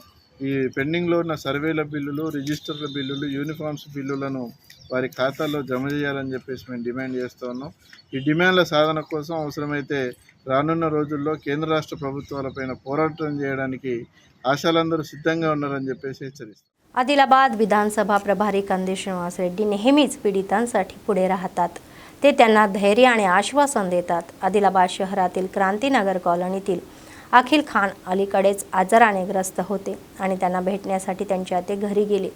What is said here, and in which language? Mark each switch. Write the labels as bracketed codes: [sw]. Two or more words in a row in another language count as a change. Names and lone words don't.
[te] ఈ పెండింగ్లో ఉన్న సర్వేల బిల్లులు, రిజిస్టర్ల బిల్లులు, యూనిఫామ్స్ బిల్లులను వారి ఖాతాల్లో జమ చేయాలని చెప్పేసి మేము డిమాండ్ చేస్తూ ఉన్నాం. ఈ డిమాండ్ల సాధన కోసం అవసరమైతే రానున్న రోజుల్లో కేంద్ర రాష్ట్ర ప్రభుత్వాలపైన పోరాటం చేయడానికి ఆశాలందరూ सिद्धंगा ఉన్నారని చెప్పేసి హెచ్చరిస్తారు. [mr] आदिलाबाद विधानसभा प्रभारी कंदी श्रीनिवास रेड्डी नेहमीच पीडितांसाठी पुढे राहतात. ते त्यांना धैर्य आणि आश्वासन देतात. आदिलाबाद शहरातील क्रांतीनगर कॉलनीतील अखिल खान अलीकडेच आजाराने ग्रस्त होते आणि त्यांना भेटण्यासाठी त्यांच्या ते घरी गेले.